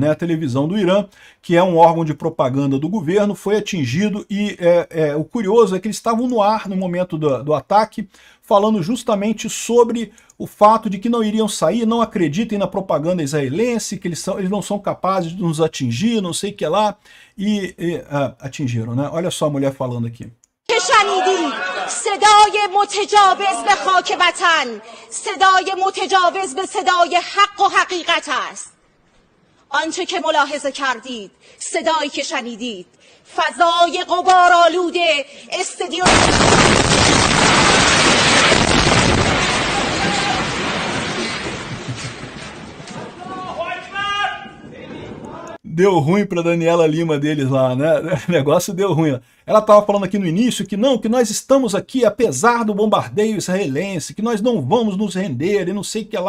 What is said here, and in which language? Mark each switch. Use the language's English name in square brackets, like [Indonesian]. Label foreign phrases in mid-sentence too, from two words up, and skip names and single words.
[Portuguese] A televisão do Irã, que é um órgão de propaganda do governo, foi atingido, e o curioso é que eles estavam no ar no momento do ataque, falando justamente sobre o fato de que não iriam sair, não acreditem na propaganda israelense, que eles não são capazes de nos atingir, não sei o que lá, e atingiram, né? Olha só a mulher falando aqui. [Persian] صدای متجاوز به خاک وطن، صدای متجاوز به صدای حق و حقیقت است. آنچه که ملاحظه کردید، صدایی که شنیدید، فضای غبارآلوده استادیوم [Portuguese] Deu ruim para Daniela Lima deles lá, né? O negócio deu ruim. Ela estava falando aqui no início que não, que nós estamos aqui apesar do bombardeio israelense, que nós não vamos nos render e não sei o que lá.